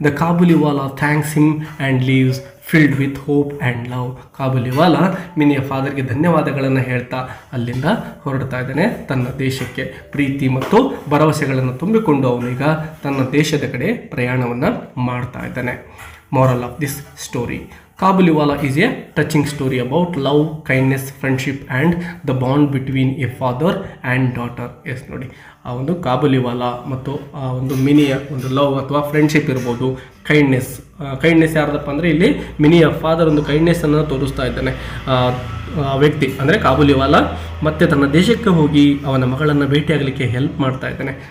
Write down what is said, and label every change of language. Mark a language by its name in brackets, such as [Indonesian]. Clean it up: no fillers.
[English] The Kabuliwala thanks him and leaves filled with hope and love. [Kannada] ಕಾಬುಲಿವಾಲ ಮಿನಿಯ ಫಾದರ್ಗೆ ಧನ್ಯವಾದಗಳನ್ನು ಹೇಳ್ತಾ ಅಲ್ಲಿಂದ ಹೊರಡ್ತಾ ಇದ್ದಾನೆ ತನ್ನ ದೇಶಕ್ಕೆ. ಪ್ರೀತಿ ಮತ್ತು ಭರವಸೆಗಳನ್ನು ತುಂಬಿಕೊಂಡು ಅವನೀಗ ತನ್ನ ದೇಶದ ಕಡೆ ಪ್ರಯಾಣವನ್ನು ಮಾಡ್ತಾ ಇದ್ದಾನೆ. [English] Moral of this story: Kabuliwala is a touching story about love, kindness, friendship and the bond between a father and daughter. [Kannada] S, ನೋಡಿ, ಆ ಒಂದು ಕಾಬುಲಿವಾಲ ಮತ್ತು ಆ ಒಂದು ಮಿನಿಯ ಒಂದು ಲವ್ ಅಥವಾ ಫ್ರೆಂಡ್ಶಿಪ್ ಇರ್ಬೋದು, ಕೈಂಡ್ನೆಸ್ ಯಾರ್ದಪ್ಪ ಅಂದರೆ ಇಲ್ಲಿ ಮಿನಿಯ ಫಾದರ್ ಒಂದು ಕೈಂಡ್ನೆಸ್ಸನ್ನು ತೋರಿಸ್ತಾ ಇದ್ದಾನೆ. ವ್ಯಕ್ತಿ ಅಂದರೆ ಕಾಬುಲಿವಾಲ ಮತ್ತೆ ತನ್ನ ದೇಶಕ್ಕೆ ಹೋಗಿ ಅವನ ಮಗಳನ್ನು ಭೇಟಿಯಾಗಲಿಕ್ಕೆ ಹೆಲ್ಪ್ ಮಾಡ್ತಾ ಇದ್ದಾನೆ.